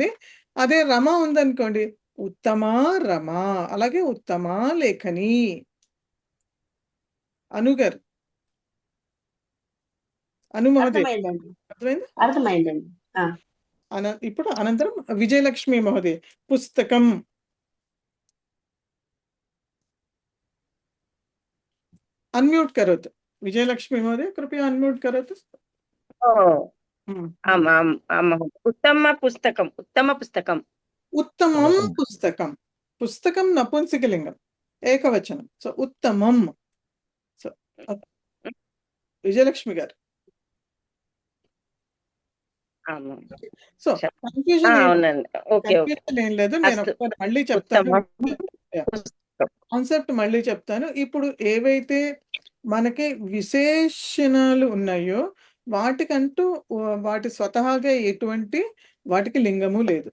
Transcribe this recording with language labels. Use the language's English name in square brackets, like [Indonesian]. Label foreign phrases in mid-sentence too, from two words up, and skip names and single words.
[Telugu] అదే రమ ఉందనుకోండి, [Sanskrit] ఉత్తమా రమ, [Telugu] అలాగే [Sanskrit] ఉత్తమా లేఖని. [Telugu] అనుగారు అను మహోదయ్ అర్థమైందండి అర్థమైంది. అర్థమైందండి. ఇప్పుడు అనంతరం విజయలక్ష్మి మహోదయ్ పుస్తకం. [Sanskrit] अनम्यूट करोतु विजयलक्ष्मी महोदय, कृपया अनम्यूट करोतु. आम् आम् आम् महोदय। उत्तम पुस्तकम् उत्तमं पुस्तकं. पुस्तकं नपुंसकलिंगम्, एकवचनं. सो उत्तमं. सो विजयलक्ष्मी गारु. [Telugu] సో కన్ఫ్యూజన్ ఏం లేదు. నేను ఒకసారి మళ్ళీ చెప్తాను, కాన్సెప్ట్ మళ్ళీ చెప్తాను. ఇప్పుడు ఏవైతే మనకి విశేషణాలు ఉన్నాయో వాటికంటూ వాటి స్వతహాగా ఎటువంటి వాటికి లింగము లేదు.